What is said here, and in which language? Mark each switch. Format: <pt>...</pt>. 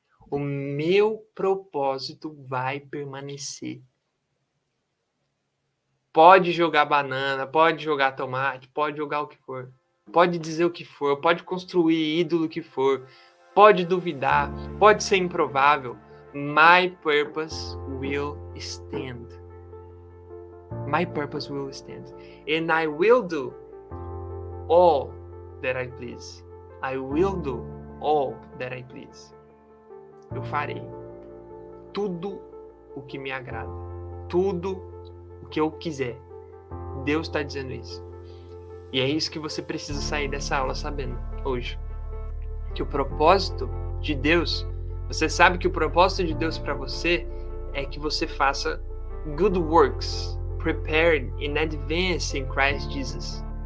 <pt>O meu propósito vai permanecer. Pode jogar banana, pode jogar tomate, pode jogar o que for. Pode dizer o que for, pode construir ídolo que for. Pode duvidar, pode ser improvável.</pt> <en>My purpose will stand. My purpose will stand. And I will do all that I please. I will do all that I please.</en> <pt>Eu farei tudo o que me agrada, tudo o que eu quiser. Deus está dizendo isso. E é isso que você precisa sair dessa aula sabendo hoje. Que o propósito de Deus, você sabe que o propósito de Deus para você é que você faça</pt> <en>good works, prepared in advance in Christ Jesus.</en>